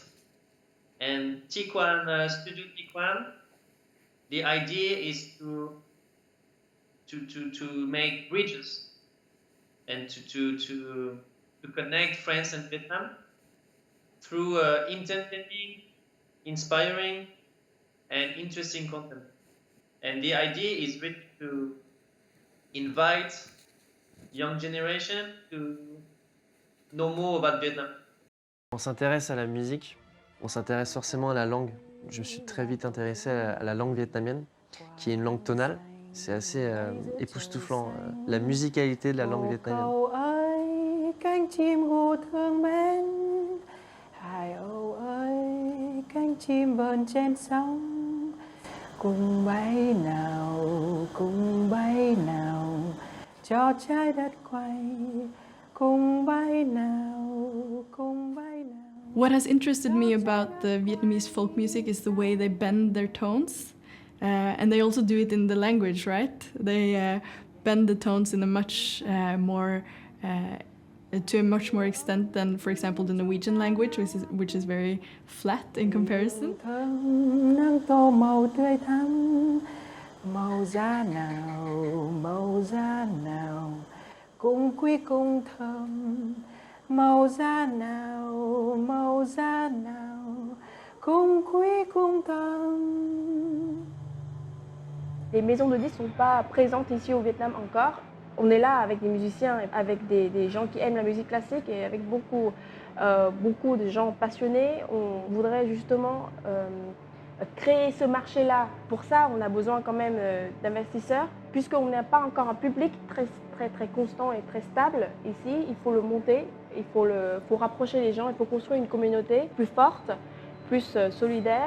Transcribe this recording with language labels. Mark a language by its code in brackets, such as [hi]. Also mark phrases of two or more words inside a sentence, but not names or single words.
[en] And Tiquan, Studio Tiquan, the idea is to make bridges and to connect France and Vietnam through entertaining, inspiring, and interesting content. And the idea is really to invite young generation to know more about Vietnam. [fr] On s'intéresse à la musique, on s'intéresse forcément à la langue. Je me suis très vite intéressé à la langue vietnamienne, qui est une langue tonale. C'est assez époustouflant, la musicalité de la langue vietnamienne. [vi] Cầu ơi, cánh chim gu thương mến, Hải âu ơi, cánh chim vờn trên sóng, cùng bay nào, cho trái đất quay, cùng bay nào. [en] What has interested me about the Vietnamese folk music is the way they bend their tones. And they also do it in the language, right? They bend the tones in a much more, to a much more extent than, for example, the Norwegian language, which is very flat in comparison. [vi] Nắng tô màu tươi thắm, màu da nào, cũng quý cũng thơm, màu da nào, cũng quý cũng thơm. [fr] Les maisons de disques ne sont pas présentes ici au Vietnam encore. On est là avec des musiciens, avec des gens qui aiment la musique classique et avec beaucoup de gens passionnés. On voudrait justement créer ce marché-là. Pour ça, on a besoin quand même d'investisseurs. Puisqu'on n'a pas encore un public très constant et très stable ici, il faut le monter, il faut rapprocher les gens, il faut construire une communauté plus forte, plus solidaire.